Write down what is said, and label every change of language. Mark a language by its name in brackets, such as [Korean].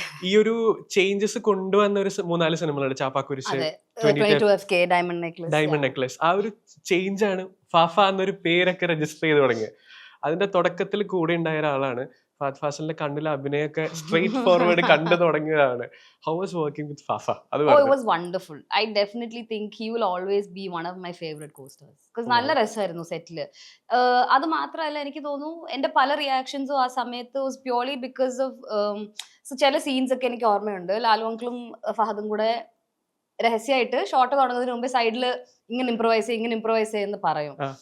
[Malayalam] ഈ ഒരു ചേഞ്ചസ് കൊണ്ടുവന്ന ഒരു 3-4 സിനിമകളുണ്ട്, ചാപ്പാക്കുരിശ്, ഡയമണ്ട് നെക്ലസ്. ആ ഒരു ചേഞ്ച് ആണ് ഫാഫ എന്നൊരു പേരൊക്കെ രജിസ്റ്റർ ചെയ്ത് തുടങ്ങിയത്. അതിന്റെ തുടക്കത്തിൽ കൂടെ ഉണ്ടായ ഒരാളാണ്. ഫഹദ് ഫാസിലിന്റെ കണ്ണിലെ അഭിനയൊക്കെ സ്ട്രെയിറ്റ് ഫോർവേഡ് കണ്ടു തുടങ്ങിയതാണ്. [English] How was working with Fafa? It was wonderful. I definitely think he will always be one of my favorite co-stars. [Malayalam] Because നല്ല രസമായിരുന്നു സെറ്റില്. അത് മാത്രമല്ല എനിക്ക് തോന്നുന്നു എന്റെ പല റിയാക്ഷൻസും ആ സമയത്ത് [English] was purely because of [Malayalam] ചില സീൻസ് ഒക്കെ എനിക്ക് ഓർമ്മയുണ്ട്. ലാലു അങ്കിളും ഫഹദും കൂടെ രഹസ്യമായിട്ട് ഷോട്ട് തുടങ്ങുന്നതിന് മുമ്പ് സൈഡിൽ ഇങ്ങനെ ഇംപ്രവൈസ് ചെയ്യുന്ന പറയും.